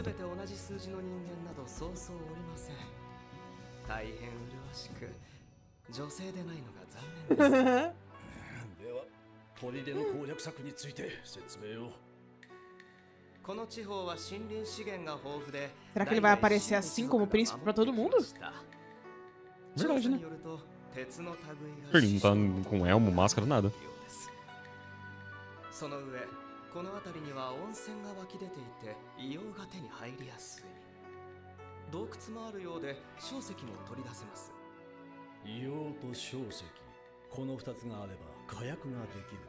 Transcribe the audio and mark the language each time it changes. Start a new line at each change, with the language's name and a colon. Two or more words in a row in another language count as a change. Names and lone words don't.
Japanese: べて同じ数字の人間などそうそうおりません。大変麗しく、女性でないのが残念です。では、砦の攻略策について説明を。この地方は森林資源が豊富で、
Portuguese: Será que ele vai aparecer assim como príncipe pra todo mundo? Verdade, né? Ele não tá com elmo, máscara, nada.
Japanese: その上、この辺りには温泉が湧き出ていて、硫黄が手に入りやすい。洞窟もあるようで、硝石も取り出せます。硫黄と硝石、この2つがあれば火薬ができる。